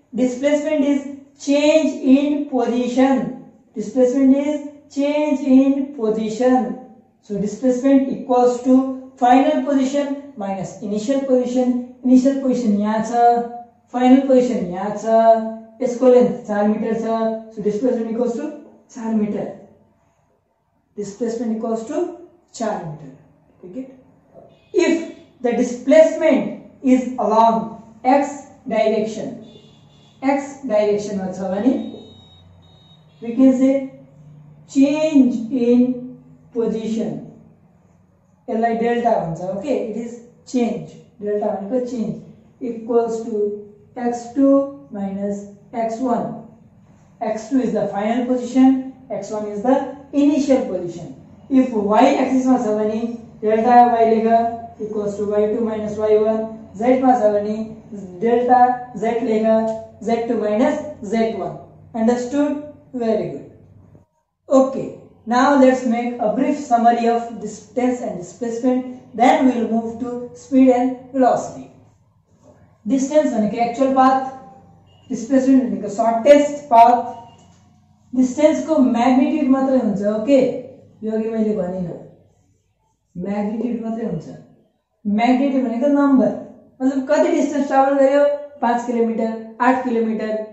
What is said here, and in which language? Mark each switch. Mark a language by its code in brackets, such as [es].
[en] Displacement is change in position. Displacement is change in position. So displacement equals to final position minus initial position. [ne] Initial position यहाँ छ, final position यहाँ छ, यसको length 4 metre छ. [en] So displacement equals to 4 metre. Displacement equals to 4 metre. [hi] ठीक है? [en] If the displacement is along x direction [ne] मा छ भने [en] we can say change in position. [ne] यसलाई डेल्टा भन्छ. [en] Okay, it is change. Delta भनेको change equals to x2 minus x1. x2 is the final position, x1 is the initial position. If y axis [ne] मा छ भने [en] Delta y लेगा equals to y2 minus y1. [ne] z मा छ भने delta z लेगा z2 minus z1. [en] Understood? Very good. Okay, now let's make a brief summary of distance and displacement. Then we will move to speed and velocity. Distance भनेको actual path, displacement भनेको shortest path. [ne] Distance को magnitude मात्रै हुन्छ. Okay, यो अघि मैले भनिन, magnitude मात्रै हुन्छ. Magnitude भनेको नम्बर, मतलब कति डिस्टेन्स ट्राभल गर्यो, 5 किलोमिटर, 8 किलोमिटर.